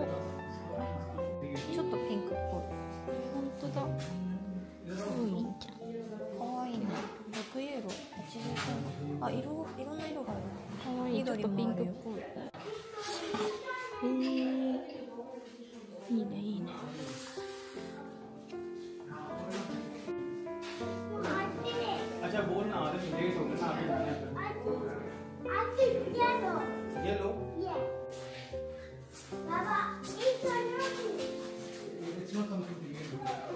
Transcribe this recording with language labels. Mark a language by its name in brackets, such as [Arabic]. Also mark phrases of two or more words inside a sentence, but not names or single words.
[Japanese] ちょっとピンクっぽい。本当だ。すごいいいじゃん。可愛いね。6ユーロ83。あ、いろんな色がある。可愛い。ちょっとピンクっぽい。いいねいいね。 [Hindi] अच्छा बोलना आदमी लेट हो गया ना ये लो [English] It's not something to get.